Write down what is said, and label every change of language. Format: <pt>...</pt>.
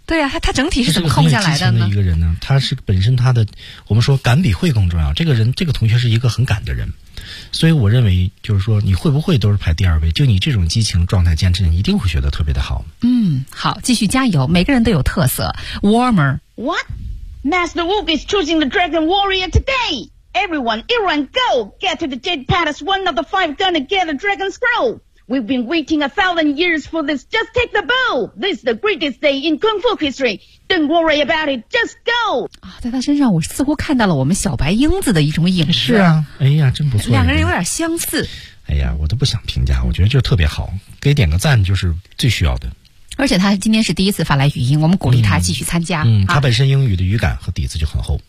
<zh>对啊，他整体是怎么控下来的呢？他是很有激情的一个人呢，他是本身他的，我们说感比会更重要，这个人这个同学是一个很感的人，所以我认为就是说你会不会都是排第二位，就你这种激情状态坚持，你一定会学得特别的好。好，继续加油，每个人都有特色。</zh> <en>Warmer， What? Master Wook is choosing the Dragon Warrior today. Everyone go get to the Jade Palace. One of the five gonna get a Dragon Scroll. We've been waiting 1,000 years for this. Just take the bow. This is the greatest day in Kung Fu history. Don't worry about it. Just go.</en> <zh>啊，在他身上，我似乎看到了我们小白英子的一种影子。是啊，哎呀，真不错。两个人有点相似。哎呀，我都不想评价，我觉得就特别好，给点个赞就是最需要的。而且他今天是第一次发来语音，我们鼓励他继续参加。他本身英语的语感和底子就很厚。</zh>